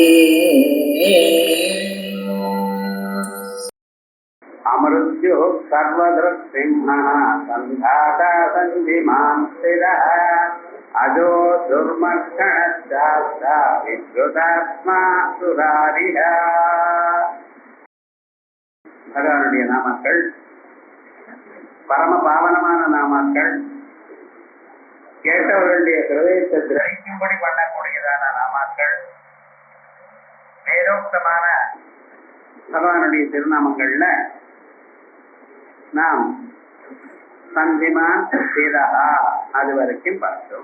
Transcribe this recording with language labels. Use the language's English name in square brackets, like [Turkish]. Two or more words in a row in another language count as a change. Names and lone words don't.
[Sanskrit] अमृत्यो सर्वदृक्सिंहः सन्धाता सन्धिमां स्थिरः अजो दुर्मर्षणश्चास्ता विद्युतात्मा सुरारिः. [Tamil] பகவானுடைய நாமங்கள் பரம பாவனமான நாமங்கள், கேட்டவர்களுடைய ஹிருதயத்தை கிரகிக்கும்படி பண்ணக்கூடியதான நாமங்கள், வேதோக்தமான பகவானுடைய திருநாமங்கள்ல நாம் சந்திமான் சீதஹா அது வரைக்கும் பார்த்தோம்.